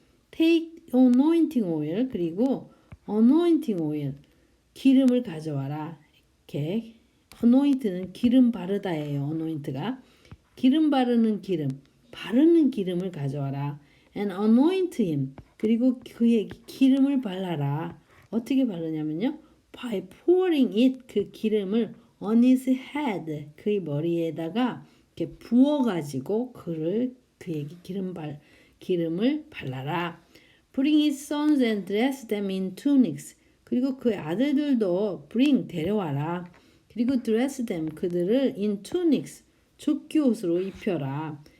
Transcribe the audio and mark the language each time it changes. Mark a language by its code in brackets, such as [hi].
[en] take anointing oil, [ko] 그리고 [en] anointing oil, [ko] 기름을 가져와라. 이렇게 anoint는 기름 바르다예요. anoint가 기름 바르는 기름을 가져와라. [en] and anoint him, [ko] 그리고 그에게 기름을 발라라. 어떻게 바르냐면요, [en] by pouring it, [ko] 그 기름을 [en] on his head, [ko] 그의 머리에다가 이렇게 부어가지고 그에게 기름을 발라라. [en] bring his sons and dress them in tunics, [ko] 그리고 그의 아들들도 데려와라. 그리고 [en] dress them, [ko] 그들을 [en] in tunics, [ko] 조끼옷으로 입혀라.